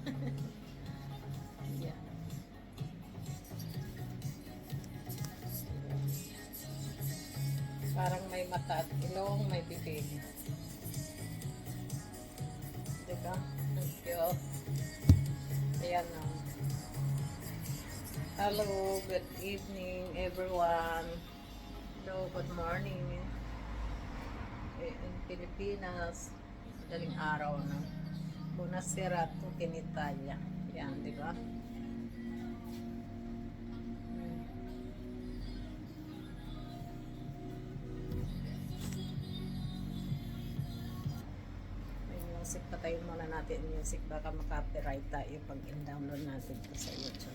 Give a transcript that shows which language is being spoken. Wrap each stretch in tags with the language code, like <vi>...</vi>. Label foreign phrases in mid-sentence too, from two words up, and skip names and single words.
<tl>Yan. Parang may mata at ilong, may bibig. Diba? Ang cute. Ayan o.</tl> <en>Hello, good evening everyone. Hello, good morning.</en> <tl>In Pilipinas, madaling araw na.</tl> <it>Buonasera tutti in Italia.</it> <tl>Yan, diba? Music, patayin muna natin music, baka maka-copyright tayo pag in-download natin ito sa YouTube.</tl>